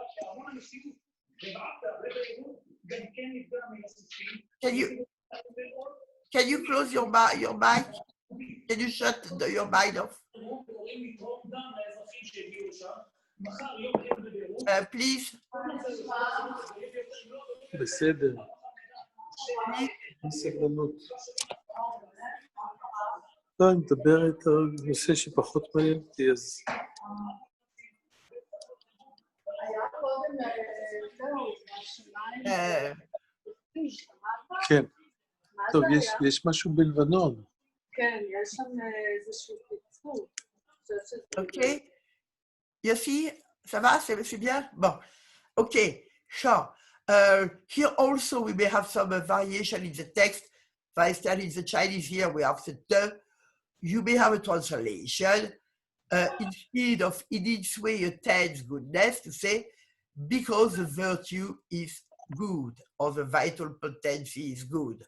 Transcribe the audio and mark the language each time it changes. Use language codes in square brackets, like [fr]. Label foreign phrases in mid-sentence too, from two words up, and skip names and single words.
[en] Can you close your mic? Can you shut your mic off? Please. [he] בסדר. סבלנות. לא, אני מדברת על נושא שפחות מעניין אותי, אז... כן. טוב, יש משהו בלבנון. כן, יש שם איזשהו קיצור. [en] Ok. Yossi, [fr] ça va? C'est bien? Bon. [en] Okay. Sure. Here also we may have some variation in the text. For instance, in the Chinese here we have the de. You may have a translation. Instead of in its way attains goodness, to say because the virtue is good or the vital potency is good.